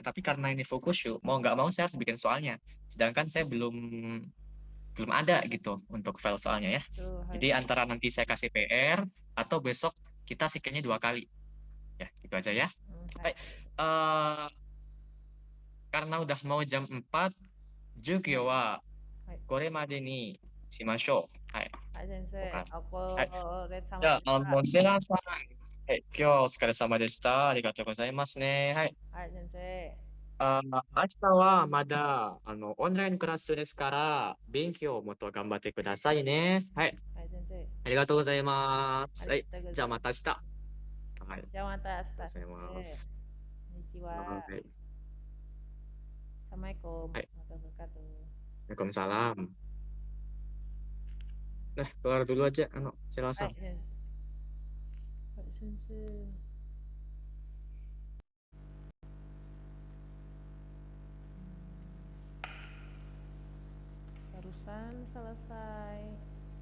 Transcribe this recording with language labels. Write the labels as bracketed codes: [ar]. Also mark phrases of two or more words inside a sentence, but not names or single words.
[id] Tapi karena ini fokus yuk, mau nggak mau saya harus bikin soalnya. Sedangkan saya belum belum ada gitu untuk file soalnya ya. Tuh, hai. Jadi antara nanti saya kasih PR atau besok kita sikirnya 2 kali. Ya, gitu aja ya. Hai. Baik, eh, karena udah mau jam 4, [ja] 授業ははい。これまでにしましょう。はい。はい、先生、わかおこはい。れ様じゃあ、でした。モンセラさん、はい、今日はお疲れ様でした。ありがとうございますね。はい。はい、先生。明日はまだ、オンラインクラスですから、勉強をもっと頑張ってくださいね。はい。はい、先生。ありがとうございます。ありはい。がとうございじゃあ、また明日。はい。あります。じゃあまた明日、先がとうございま生。す。こんにちは。はい。 [ar] Assalamualaikum [ja] はい。 [ar] ورحمة الله وبركاته. [id] Waalaikumsalam. Nah, keluar dulu aja, silakan. [ja] はい、はい、先生。 [id] Barusan selesai.